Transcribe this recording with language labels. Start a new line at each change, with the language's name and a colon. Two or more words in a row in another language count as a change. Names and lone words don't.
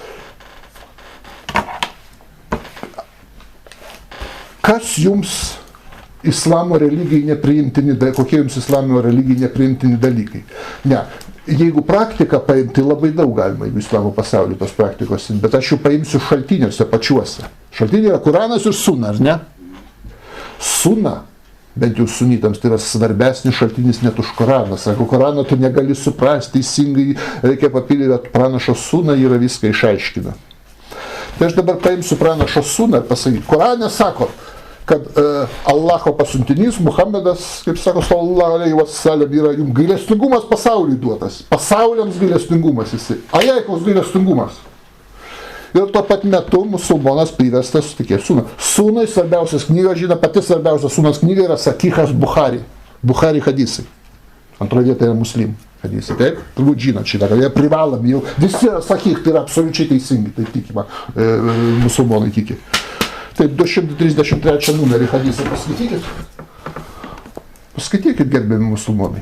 Lithuanian: Kas jums islamo religijai nepriimtini, kokie jums islamo religijai nepriimtini dalykai? Ne, jeigu praktiką paimti, tai labai daug galima į islamo pasaulį tos praktikos, bet aš jau paimsiu šaltiniuose pačiuose. Šaltiniai yra Kuranas ir Suna, ar ne? Suna, bent jau sunitams, tai yra svarbesnis šaltinis net už Koraną. Sako, Koraną tu negali suprasti teisingai, reikia papildyti, pranašo Suna yra viską išaiškina. Tai aš dabar paimsiu pranašo Suną ir pasakyti, Korane sako, kad Allaho pasiuntinys, Muhammedas, kaip sako,
Arabic: صلى الله عليه وسلم,
Lithuanian: yra jums gailestingumas pasauliui duotas. Pasauliams gailestingumas jisai. Ajaikos gailestingumas. Ir tuo pat metu musulmonas priverstas tikėti Suną. Sunai svarbiausias knyga, žino, pati svarbiausia Sunos knyga yra Sakihas Bukhari. Bukhari hadisai. Antroje vietoje yra Muslim hadisai. Taip? Turbūt žinot šitą, kad jie privalomi jau. Visi yra Sakih, tai yra absoliučiai teisingi, tai tikima, musulmonai tiki. Tai 233 numerį hadisą paskaitykit. Paskaitykit, gerbiami musulmonai.